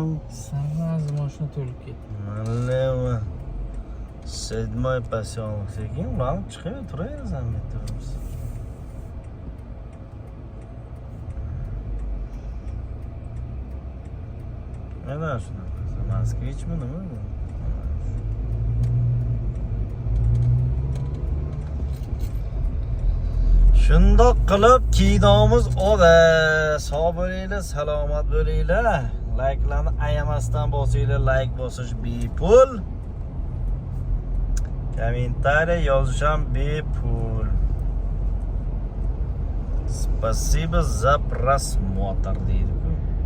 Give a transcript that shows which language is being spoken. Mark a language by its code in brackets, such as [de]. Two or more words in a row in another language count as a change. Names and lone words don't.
[uz] Сразу mashina to'lib ketdi. [ru] Налево. 7-й поселок. [uz] Sekin ulanib chiqib turaverasan bu yerda biz. Mana shunaqa. Moskvichmi nima bu? Shundoq qilib kinomiz oda. Sog' bo'linglar, salomat bo'linglar. Like'larni ayamasdan bosinglar, [en] like bosish [uz] bepul. Kommentariy yozish ham bepul. [ru] Спасибо за просмотр deydi-ku.